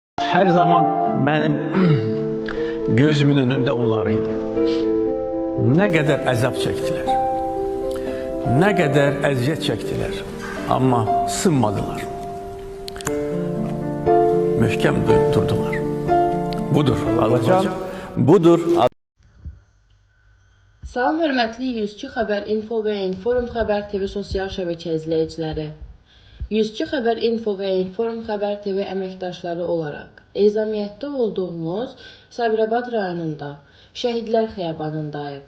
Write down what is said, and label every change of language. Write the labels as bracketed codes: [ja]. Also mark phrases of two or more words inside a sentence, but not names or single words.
[tr] Her zaman benim gözümün önünde onlarıydı. Ne kadar əzab çektiler, ne kadar əziyyət çektiler ama sınmadılar. [az] Möhkəm durdular. Budur Azərbaycan, budur. Salam hörmətli 102 Xəbər Info və Inform Xəbər TV sosial şəbəkə izləyiciləri. 102 Xəbər Info və Inform Xəbər TV əməkdaşları olaraq ezamiyyətdə olduğumuz Sabirabad rayonunda Şəhidlər Xiyabanındayıq.